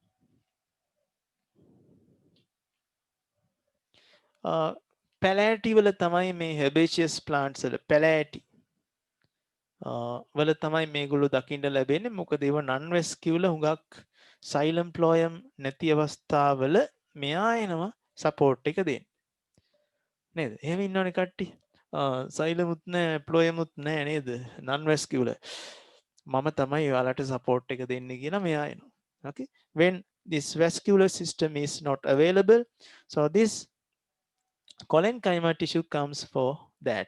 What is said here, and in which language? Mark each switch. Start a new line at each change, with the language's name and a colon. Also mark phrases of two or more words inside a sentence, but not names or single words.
Sinhala: Palati වල තමයි මේ
English: herbaceous plants
Sinhala: වල palati වල තමයි මේගොල්ලෝ දකින්න ලැබෙන්නේ. මොකද ඒව
English: non vascular
Sinhala: හුඟක්
English: xylem phloem
Sinhala: නැති අවස්ථාවල මෙයා එනවා support එක දෙන්න. නේද? එහෙම ඉන්නවනේ කට්ටිය. xyleමුත් නැහැ, phloemuත් නැහැ නේද?
English: non vascular.
Sinhala: මම තමයි ඔයාලට support එක දෙන්නේ කියලා මෙයා එනවා.
English: Okay? When this vascular system is not available, so this parenchyma tissue comes for that.